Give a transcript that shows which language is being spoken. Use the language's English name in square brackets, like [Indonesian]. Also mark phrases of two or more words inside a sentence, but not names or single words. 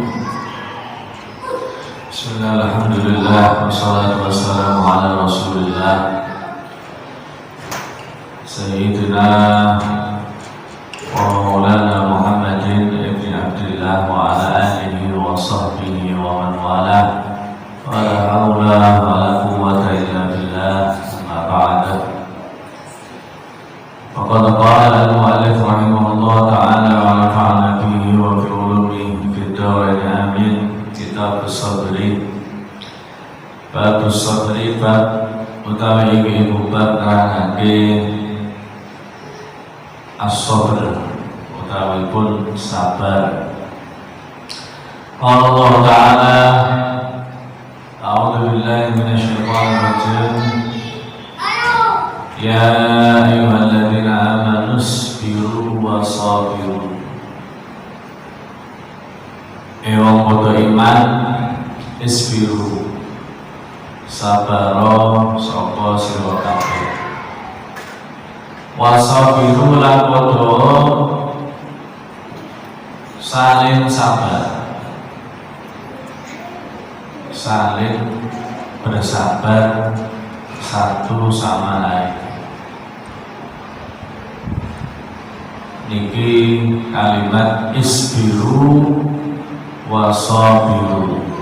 [Arabic] بسم الله، الحمد لله، والصلاة والسلام على رسول الله سيدنا ومولانا محمد بن عبد الله وعلى آله وصحبه ومن والاه ولا حول ولا قوة إلا بالله، أما بعد. فقد قال المؤلف رحمه الله تعالى ونفعنا به وفي علومه في الدارين آمين. كتاب الصبر، باب الصبر, [Javanese] bab utawi iki bab nerangake as-sabr utawi pun sabar. [Arabic] الله تعالى، أعوذ بالله من الشيطان الرجيم. يا أيها الذين آمنوا اصبروا وصابروا. [Javanese] Wong padha iman, isbiru, sabaro sapa sira kabeh. [Arabic] وصابروا [Javanese] lan padha saling sabar, [Indonesian] saling bersabar satu sama lain. [Javanese] Niki kalimat [Arabic] اصبروا وصابروا.